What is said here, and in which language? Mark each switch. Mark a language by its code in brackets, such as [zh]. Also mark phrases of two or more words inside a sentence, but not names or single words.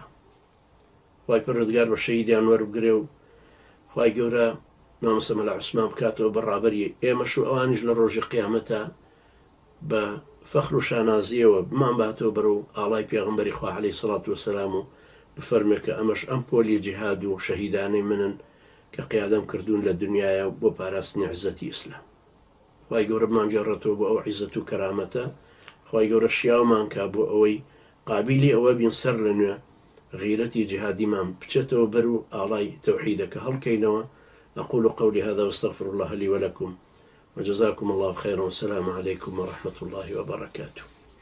[ckb] خی پەروەردگار بە شەهیدیان وەربگرێ و خی گەورە مامۆستا مەلا عوسمان بکاتەوە بەڕابەری ئێمەش و ئەوانیش لە ڕۆژی قیامەتە بە فەخر و شانازیەوە بمان باتەوە بەرەو ئاڵای پێغەمبەری خوا [ar] عەلەیهی سەڵات وەسەلام [ckb] و بفەرمێ کە ئەمەش ئەم پۆلی جیهاد و شەهیدانەی منن کە قیادەم کردوون لە دنیاە بۆ پاراستنی عیزەتی ئیسلام. خی گەورە بمانگەڕێتەوە بۆ ئەو عیزەت و کەرامەتە، خی گەورە شیاومان کا بۆ ئەوەی قابلی ئەوە بین سەر لە نوێ غیرەتی جیهادیمان بچێتەوە بەر و ئاڵای تەوحیدەکە هەڵکەینەوە. [ar] أقول قولي هذا واستغفر الله لي ولكم وجزاكم الله خيرا والسلام عليكم ورحمة الله وبركاته.